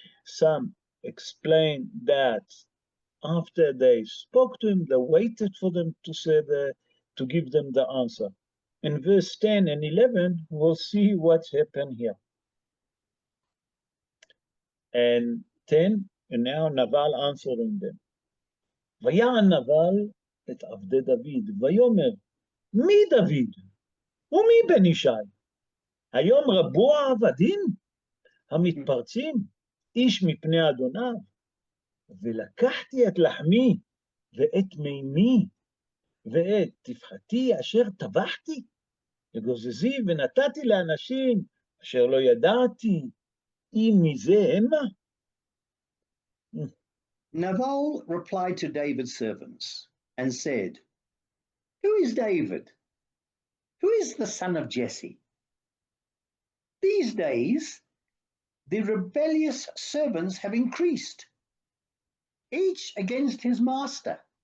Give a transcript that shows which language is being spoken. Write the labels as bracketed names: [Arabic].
[English] Some explained that after they spoke to him, they waited for them to say to give them the answer. In verse 10 and 11, we'll see what's happened here. And 10, and now Naval answering them. [Hebrew] ויען נבל את עבדי דוד, ויאמר, מי דוד? ומי בן ישי? היום רבו העבדים המתפרצים, איש מפני אדוניו, ולקחתי את לחמי ואת מימי ואת טפחתי אשר טבחתי, וגוזזי ונתתי לאנשים אשר לא ידעתי, אם מזה המה. [English] Naval replied to David's servants and said, "Who is David? Who is the son of Jesse? These days, the rebellious servants have increased, each against his master.